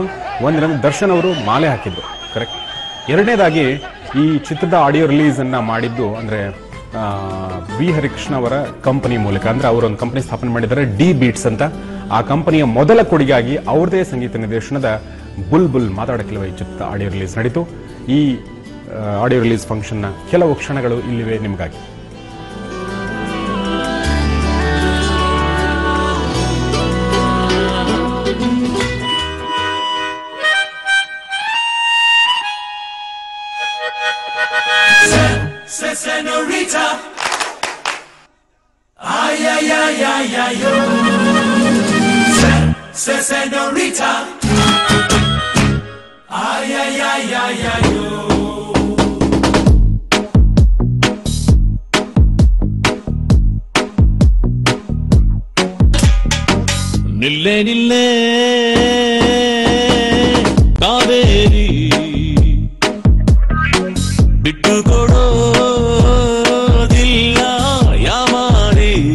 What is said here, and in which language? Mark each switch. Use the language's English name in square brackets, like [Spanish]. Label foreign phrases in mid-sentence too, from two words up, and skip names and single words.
[Kannada] ಒಂದಿನ ದರ್ಶನ್ ಅವರು ಮಾಲೆ ಹಾಕಿದ್ರು, ಕರೆಕ್ಟ್. ಎರಡನೇದಾಗಿ ಈ ಚಿತ್ರದ [English] audio release [Kannada] ಅನ್ನ ಮಾಡಿದ್ದು ಅಂದ್ರೆ ವಿ ಹರಿಕೃಷ್ಣ ಅವರ ಕಂಪನಿ ಮೂಲಕ. ಅಂದ್ರೆ ಅವರೊಂದು ಕಂಪನಿ ಸ್ಥಾಪನೆ ಮಾಡಿದ್ದಾರೆ, ಡಿ ಬೀಟ್ಸ್ ಅಂತ. ಆ ಕಂಪನಿಯ ಮೊದಲ ಕೊಡುಗೆಯಾಗಿ ಅವ್ರದೇ ಸಂಗೀತ ನಿರ್ದೇಶನದ ಬುಲ್ಬುಲ್ ಮಾತಾಡಕ್ಕಿಲ್ವ ಈ ಚಿತ್ರದ [English] audio release [Kannada] ನಡೀತು. ಈ [English] audio release [Kannada] ಫಂಕ್ಷನ್ನ ಕೆಲವು ಕ್ಷಣಗಳು ಇಲ್ಲಿವೆ ನಿಮಗಾಗಿ. [Spanish] Senorita, ay ay ay ay ay yo. Senorita, ay ay ay ay ay yo. [Kannada] ನಿಲ್ಲೆ ನಿಲ್ಲೆ ಕಾವೇರಿ ಬಿಟ್ಟು ಕೊಡೋದಿಲ್ಲ ಯಾಮಾರಿ.